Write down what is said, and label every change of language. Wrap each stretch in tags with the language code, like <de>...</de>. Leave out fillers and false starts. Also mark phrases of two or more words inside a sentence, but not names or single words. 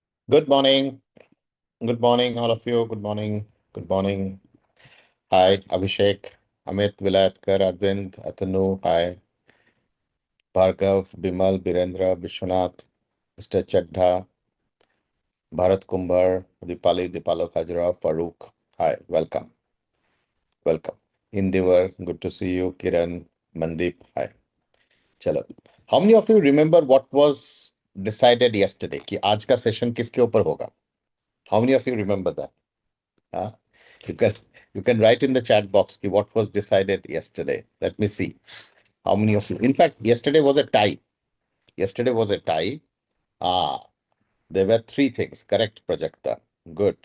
<en>Good morning. Good morning, all of you. Good morning. Good morning. Hi, Abhishek, Amit, Vilayatkar, Arvind, Atanu. Hi, Bhargav, Bimal, Birendra, Vishwanath, Mr. Chadha, Bharat Kumbhar, Dipalo Kajra, Farooq. Hi, welcome. Welcome. Indivar, good to see you. Kiran, Mandeep. Hi. Chalo. How many of you remember what was decided yesterday?</en> <hi>कि आज का सेशन किसके ऊपर होगा?</hi> <en>How many of you remember that? Huh? You can you can write in the chat box ki what was decided yesterday. Let me see how many of you. In fact, yesterday was a tie. Yesterday was a tie. Ah, there were three things. Correct, Prajakta. Good.</en>